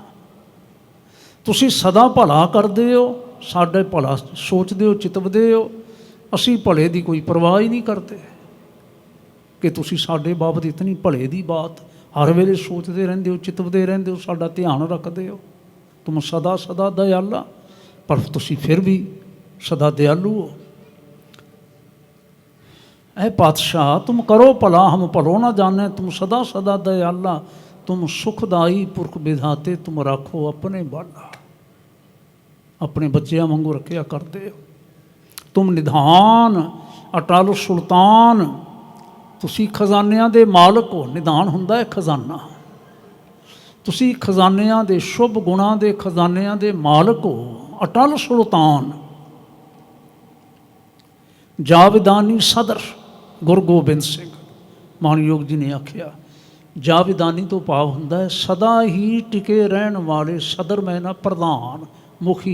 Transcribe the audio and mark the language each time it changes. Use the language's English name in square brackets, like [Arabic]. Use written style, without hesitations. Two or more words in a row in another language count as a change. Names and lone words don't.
[Punjabi] ਤੁਸੀਂ ਸਦਾ ਭਲਾ ਕਰਦੇ ਹੋ, ਸਾਡੇ ਭਲਾ ਸੋਚਦੇ ਹੋ, ਚਿਤਵਦੇ ਹੋ, ਅਸੀਂ ਭਲੇ ਦੀ ਕੋਈ ਪਰਵਾਹ ਹੀ ਨਹੀਂ ਕਰਦੇ ਕਿ ਤੁਸੀਂ ਸਾਡੇ ਬਾਬਤ ਇਤਨੀ ਭਲੇ ਦੀ ਬਾਤ ਹਰ ਵੇਲੇ ਸੋਚਦੇ ਰਹਿੰਦੇ ਹੋ, ਚਿਤਵਦੇ ਰਹਿੰਦੇ ਹੋ, ਸਾਡਾ ਧਿਆਨ ਰੱਖਦੇ ਹੋ। ਤੁਮ ਸਦਾ ਸਦਾ ਦਇਆਲਾ, ਪਰ ਤੁਸੀਂ ਫਿਰ ਵੀ ਸਦਾ ਦਿਆਲੂ ਹੋ। ਐ ਪਾਤਸ਼ਾਹ ਤੁਮ ਕਰੋ ਭਲਾ, ਹਮ ਭਲੋ ਨਾ ਜਾਨੇ, ਤੁਮ ਸਦਾ ਸਦਾ ਦਯਾਲਾ, ਤੁਮ ਸੁਖਦਾਈ ਪੁਰਖ ਵਿਧਾਤੇ, ਤੁਮ ਰਾਖੋ ਅਪਨੇ ਬਾਲਾ। ਅਪਨੇ ਬੱਚੋਂ ਵਾਂਗੂ ਰੱਖਿਆ ਕਰਤੇ ਹੋ। ਤੁਮ ਨਿਧਾਨ ਅਟਲ ਸੁਲਤਾਨ, ਤੁਸੀ ਖਜਾਨਿਆਂ ਦੇ ਮਾਲਕ ਹੋ। ਨਿਧਾਨ ਹੁੰਦਾ ਹੈ ਖਜਾਨਾ, ਤੁਸੀ ਖਜਾਨਿਆਂ ਦੇ ਸ਼ੁਭ ਗੁਣਾਂ ਦੇ ਖਜਾਨਿਆਂ ਦੇ ਮਾਲਕ ਹੋ। ਅਟਲ ਸੁਲਤਾਨ, ਜਾਵਿਦਾਨੀ ਸਦਰ ਗੁਰੂ ਗੋਬਿੰਦ ਸਿੰਘ ਮਾਨਯੋਗ ਜੀ ਨੇ ਆਖਿਆ, ਜਾਵਿਦਾਨੀ ਤੋ ਭਾਵ ਹੁੰਦਾ ਹੈ ਸਦਾ ਹੀ ਟਿਕੇ ਰਹਨ ਵਾਲੇ, ਸਦਰ ਮੈਂ ਨਾ ਪ੍ਰਧਾਨ ਮੁਖੀ।